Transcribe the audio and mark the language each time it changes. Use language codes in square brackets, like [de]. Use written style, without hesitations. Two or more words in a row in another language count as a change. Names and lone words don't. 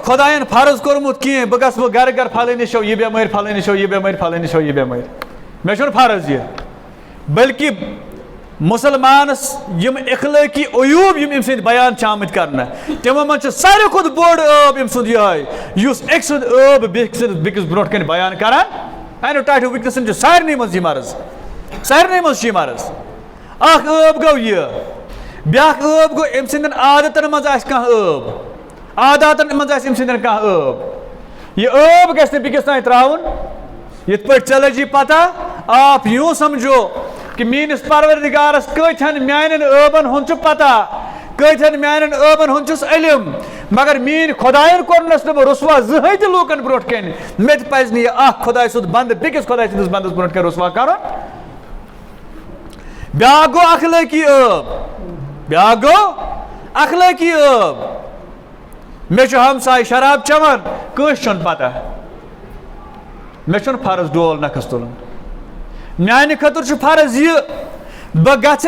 [ks] خۄدایَن فرض کوٚرمُت کینٛہہ بہٕ گژھٕ وۄنۍ گرٕ گرٕ پھلٲنِس چھو یہِ بٮ۪مٲرۍ پھلٲنِس چھو یہِ بٮ۪مٲرۍ پھلٲنِس چھو یہِ بٮ۪مٲرۍ مے چھُنہٕ فرض یہِ بلکہ مسلمانس یم اخلٲقی عیوٗب یم أمۍ سٕنٛدۍ بیان چھِ آمٕتۍ کرنہٕ تِمو منٛز چھُ ساروی کھۄتہٕ بوٚڑ ٲب أمۍ سُنٛد یِہوٚے یُس أکۍ سُنٛد ٲب بیٚکِس برونٛٹھ کَنہِ بیان کران میانیو ٹاٹھیو وٕنکیٚنَس چھُ سارنٕے منٛز یہِ مرض سارنٕے منٛز چھُ یہِ مرض اکھ ٲب گوٚو یہِ بیٛاکھ ٲب گوٚو أمۍ سٕنٛدٮ۪ن عادتن منٛز آسہِ کانٛہہ ٲب عاداتن مز آسہِ أمۍ سٕنٛدٮ۪ن کانٛہہ ٲب یہ ٲب گژھِ نہٕ بیٚکِس تانۍ ترٛاوُن یِتھ پٲٹھۍ ژےٚ لٔجی پتہ [ur] آپ یوں سمجھو کہ [ks] میٲنِس پروردگارس کۭتہن میانٮ۪ن ٲبن ہُنٛد چھُ پتہ کۭتہن میانٮ۪ن ٲبن ہُنٛد چھُس علم مگر میٲنۍ خۄدایَن کوٚرنس نہٕ بہٕ رسوا زٕہٕنۍ تہِ لوٗکن برونٛٹھ کَنہِ مےٚ تہِ پزِ نہٕ یہِ اکھ خۄداے سُنٛد بنٛدٕ بیٚکِس خۄداے سٕنٛدِس بنٛدس برونٛٹھ کَنہِ رسوا کرُن بیٛاکھ گوٚو اخلٲقی بیٛاکھ گوٚو اخلٲقی مےٚ چھُ ہمساے شراب چٮ۪وان کٲنٛسہِ چھُنہٕ پتہ مےٚ چھُنہٕ فرض ڈول نکھس تُلُن میانہِ خٲطرٕ چھُ فرض یہِ بہٕ گژھٕ